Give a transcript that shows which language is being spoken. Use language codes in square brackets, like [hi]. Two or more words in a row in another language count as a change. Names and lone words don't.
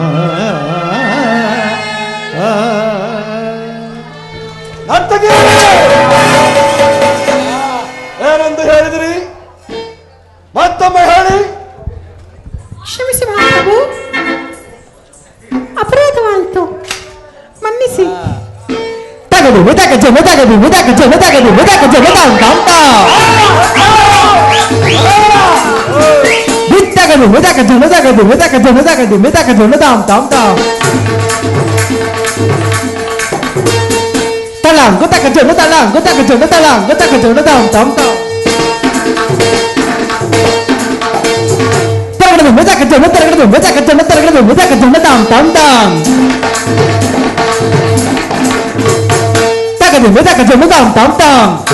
[kn] ನರ್ತಕಿ ಏನಂತ ಹೇಳಿದಿರಿ? ಮತ್ತೊಮ್ಮೆ ಹೇಳಿ. ಕ್ಷಮಿಸಿ ಮಹಾಪ್ರಭು, ಅಪರಾಧವಾಯಿತು, ಮನ್ನಿಸಿ. ತಗದು ಮುದಕಜ ಮುದಗದು ಮುದಕಜ ಮುದಗದು ಮುದಕಜ ಮುದಂತ ಬಿತ್ತಗದು ಮುದಕಜ ಮುದಗದು ಮುದಕಜ ಮುದಗದು ಮುದಕಜ ಮುದಂತ ತಲಾಂ ಗುತಕಜ ಮುತಲಾಂ ಗುತಕಜ ಮುತಲಾಂ ಗುತಕಜ ಮುದಂತ ತರಗದು ಮುದಕಜ ಮುತರಗದು ಮುದಕಜ ಮುತರಗದು ಮುದಕಜ ಮುದಂತ ತಗದು ಮುದಕಜ ಮುದಾಂ ತಾಂ ತಾಂ